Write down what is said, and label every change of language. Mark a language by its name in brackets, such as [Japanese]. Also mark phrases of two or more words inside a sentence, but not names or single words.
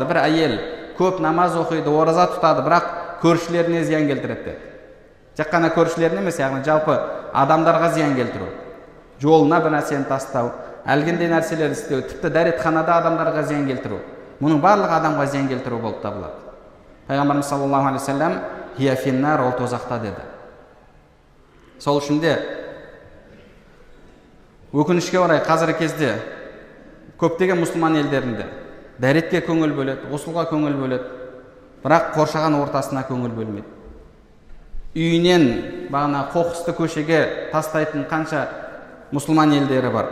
[Kazakh] Бір әйел көп намаз оқиды, ораза тұтады, бірақ көршілеріне зиян келтіреді. Тек қана көршілеріне емес, яғни жалпы адамдарға зиян келтіру. Жолына бір нәрсені тастау, әлгіндей нәрселер істеу, тіпті дәретханада адамдарға зиян келтіру, мұның барлығы адамға зиян келтіру болып табылады. [Arabic] Пайғамбарымыз صلى الله عليه وسلم هي في النار, [Kazakh] ол тозақта деді. Сол үшін де өкінішке орай қазіргі кезде көптеген мұсылман елдерінде дәретке көңіл бөледі, ғұсылға көңіл бөледі, бірақ қоршаған ортасына көңіл бөлмейді. Үйінен бағана қоқысты көшеге тастайтын қанша мұсылман елдері бар.